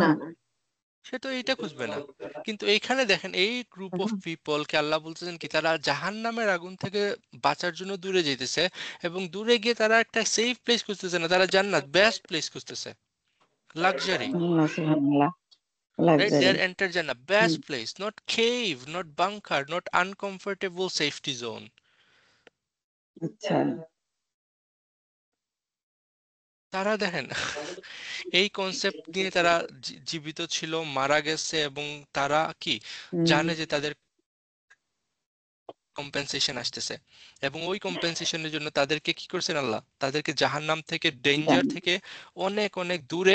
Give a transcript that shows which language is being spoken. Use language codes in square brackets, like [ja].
[bn] না না সে তো এইটা খুঁজবে না। কিন্তু এইখানে দেখেন, এই গ্রুপ অফ পিপল কে আল্লাহ বলতেছেন কি, তারা জাহান্নামের আগুন থেকে বাঁচার জন্য দূরে যেতেছে, এবং দূরে গিয়ে তারা একটা সেফ প্লেস খুঁজতেছে না, তারা জান্নাত, বেস্ট প্লেস খুঁজতেছে, লাক্সারি, [ar] আল্লাহ সুবহানাল্লাহ [en] right? They [bn] luxury. [en] are enter Jannah, best place, not cave, not bunker, not uncomfortable safety zone. [bn] আচ্ছা তারা দেখেন এই কনসেপ্ট নিয়ে তারা জীবিত ছিল, মারা গেছে, এবং তারা কি জানে যে তাদের কম্পেনসেশন আসতেছে, এবং ওই কম্পেনসেশনের জন্য তাদেরকে কি করছেন আল্লাহ, তাদেরকে জাহান্নাম থেকে, ডেঞ্জার থেকে অনেক অনেক দূরে